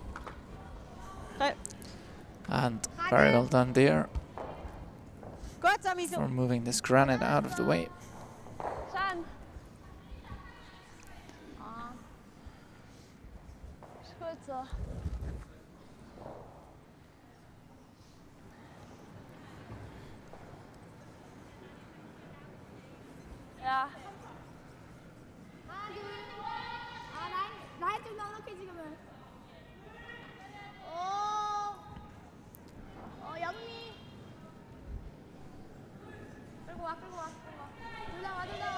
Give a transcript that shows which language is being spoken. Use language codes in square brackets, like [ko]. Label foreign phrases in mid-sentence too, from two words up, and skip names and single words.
[en] And very well done there. [de] Gut, Sammy. [en] for moving this granite out of the way. [de] Schön. Ist gut so. Ja. [ko] 하나, 둘. 아, 라인 좀 넉넉해, 지금은. 영미. 끌고 와. 둘 다 와.